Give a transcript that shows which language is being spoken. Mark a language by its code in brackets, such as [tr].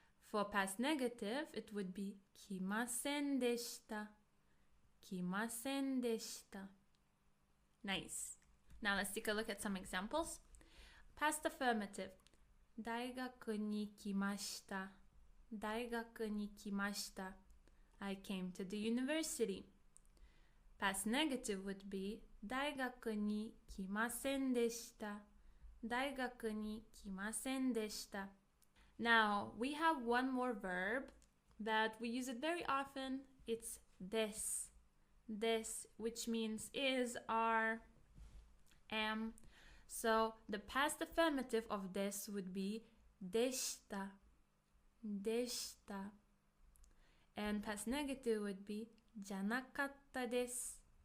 [en] For past negative, it would be [ja] kimasen deshita, kimasen deshita. [en] Nice. Now let's take a look at some examples. Past affirmative. [ja] 大学に来ました。大学に来ました。 [en] I came to the university. Past negative would be [ja] 大学に来ませんでした。大学に来ませんでした。 [en] Now, we have one more verb that we use it very often. It's this. This, which means is, are, am. So the past affirmative of this would be でした。 [ja] でした。 [en] And past negative would be [ja] じゃなかったです。